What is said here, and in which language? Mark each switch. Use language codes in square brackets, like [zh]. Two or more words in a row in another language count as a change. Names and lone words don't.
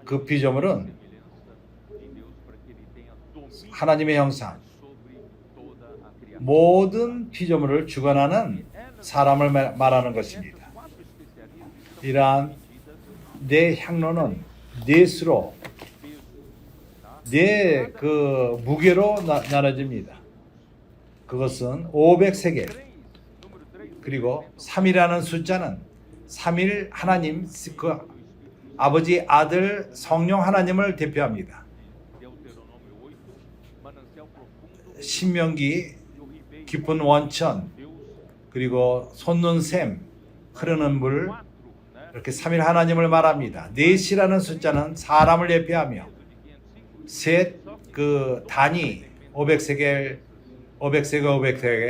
[ko] 그 [pt] e [ko] 피조물은 [pt] semelhança de Deus para que ele tenha domínio [ko] 하나님의 형상, [pt] sobre toda a criatura. [ko] 모든 피조물을 주관하는 사람을 말하는 것입니다. [pt] Essas 4 especiarias [ko] 이러한 [pt] medidas [ko] 네 향로는 넷으로 [pt] peso, tá? [ko] 네 그 무게로 나눠집니다. 그것은 500세겔 [pt] 3, número 3, [ko] 그리고 3이라는 숫자는 3일 하나님 그 아버지 아들 성령 하나님을 대표합니다. [pt] Deuteronômio 8, manancial profundo [ko] 신명기 [pt] e o ribeiro [ko] 깊은 원천 [pt] Deus [ko] 그리고 솟는 샘 흐르는 물 [pt] 4, né? [ko] 이렇게 3일 하나님을 말합니다. 넷이라는 숫자는 사람을 대표하며 [pt] De 505. [ko] 셋 그 단위 500세겔 500세계, 500세계.